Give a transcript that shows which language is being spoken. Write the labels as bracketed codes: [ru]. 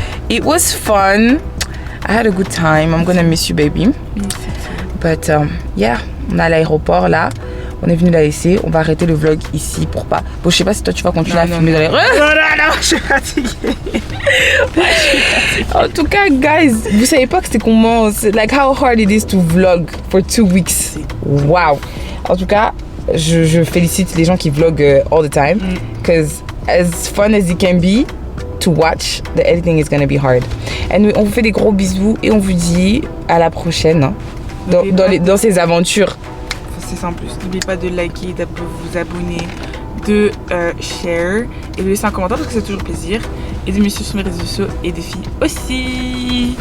[en] It was fun. I had a good time. I'm gonna miss you, baby. [fr] But yeah, on est à l'aéroport là. On est venu la laisser. On va arrêter le vlog ici pour pas. Bon, je sais pas si toi tu vas continuer à filmer dans les. Non, je suis fatiguée. En tout cas, guys, vous savez pas que c'était comment. [en] Like how hard it is to vlog for 2 weeks. Wow. [fr] En tout cas, je félicite les gens qui vloguent [en] all the time. Because as fun as it can be to watch, the editing is gonna be hard. [fr] And on vous fait des gros bisous et on vous dit à la prochaine hein, dans ces aventures. C'est simple, n'oubliez pas de liker, de vous abonner, de share et de laisser un commentaire parce que c'est toujours plaisir. Et de me suivre sur mes réseaux sociaux et des filles aussi.